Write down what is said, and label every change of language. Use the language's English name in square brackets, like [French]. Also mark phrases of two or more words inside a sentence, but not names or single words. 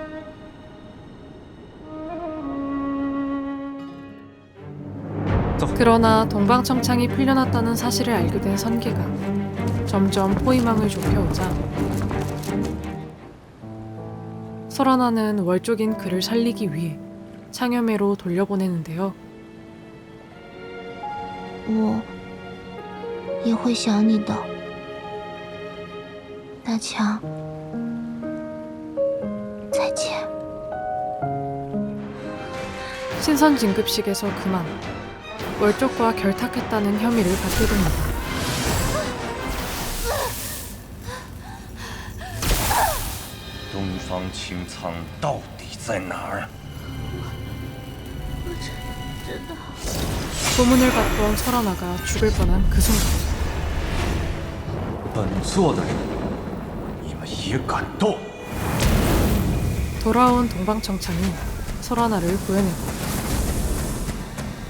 [Korean] 그러나 동방청창이 풀려났다는 사실을 알게 된 선계가 점점 포위망을 좁혀오자 소라나는 월족인 그를 살리기 위해 창여매로 돌려보내는데요. [Chinese] 我也会想你的，大强，再见。 [Korean] 신선 진급식에서 그만 월족과 결탁했다는 혐의를 받게 됩니다. [Chinese] 东方青苍到底在哪儿？ [Korean] 소문을 받던 소라나가 죽을 뻔한 그 순간 [Chinese] 本座的人，你们也敢动？ [Korean] 돌아온 동방청창이 소라나를 구해내고